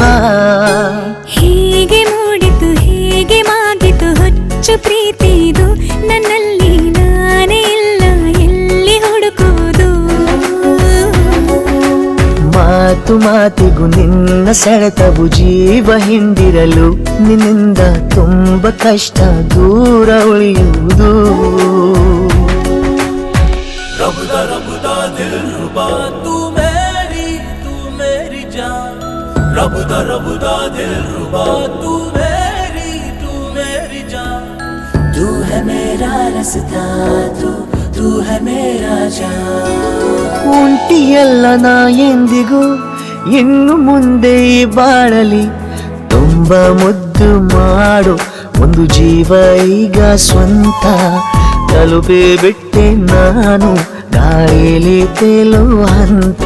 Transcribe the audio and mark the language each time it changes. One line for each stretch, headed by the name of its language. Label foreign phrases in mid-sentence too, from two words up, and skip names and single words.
Kannada: ಹೀಗೆ ಮೂಡಿತು ಹೀಗೆ ಮಾಗಿತು ಹುಚ್ಚು ಪ್ರೀತಿದು ನನ್ನಲ್ಲಿ ನಾನೇ ಇಲ್ಲ ಎಲ್ಲಿ ಹುಡುಕುವುದು. ಮಾತು ಮಾತಿಗೂ ನಿನ್ನ ಸೆಳೆತವು ಜೀವ ಹಿಂದಿರಲು ನಿನ್ನಿಂದ ತುಂಬ ಕಷ್ಟ ದೂರ ಉಳಿಯುವುದು.
Hindi: रबदा रबदा दिलरुबा तू मेरी जान. रबदा रबदा दिलरुबा तू मेरी जान. तू है मेरा रास्ता तू है मेरा जान.
Kannada: ಒಂಟಿಯಲ್ಲ ನಾ ಎಂದಿಗೂ ಇನ್ನು ಮುಂದೆ ಈ ಬಾಳಲಿ ತುಂಬ ಮುದ್ದು ಮಾಡು ಒಂದು ಜೀವ ಈಗ ಸ್ವಂತ. ತಲುಪೇ ಬಿಟ್ಟೆ ನಾನು ಗಾಳಿಲಿ ತೇಲುವ ಹಂತ.